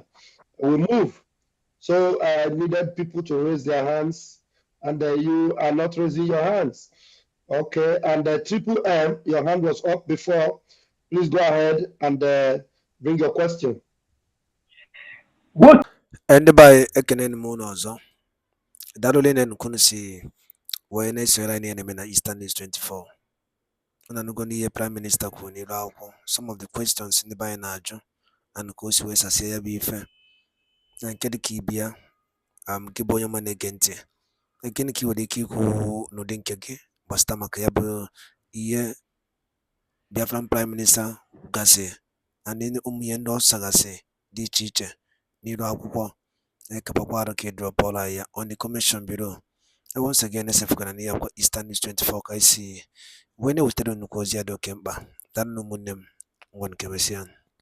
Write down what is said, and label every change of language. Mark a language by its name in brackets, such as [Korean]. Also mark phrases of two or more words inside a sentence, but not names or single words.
[English] We move. So I needed people to raise their hands, and you are not raising your hands. Okay, and Triple M, your hand was up before. Please go ahead and bring your question. Good [Igbo] Ndị be anyị ekeneni m unu ọzọ. Daalụ rinne unu si wee na-esonyere anyị n'ihe na-eme na Eastern News 24. Unu anụgo n'ihe Prime Minister kwuru n'ilu akwụkwọ, [English] some of the questions [Igbo] ndị be anyị na-ajụ and ka o si wee sasie ya bụ ife. Na nke dịka ibe ya, gị bụ onye ọma na-ege ntị, gịnị ka ị nwere ike ikwu n'ụdị nke gị gbasata maka ya bụ ihe Biafran Prime Minister gasị and ụmụ ihe ndị ọ sagasị dị iche iche n'ilu akwụkwọ. EKPA arụ ka ị drọpụọla ya [English] on the commission bureau. Once again, [Igbo] esefugana n'ihe akwa Eastern News 24 ka isi wee na-ewetara nnukwu ozi ya dị oke mkpa. Daalụ ụmụnne m, ngwa nke mesịa.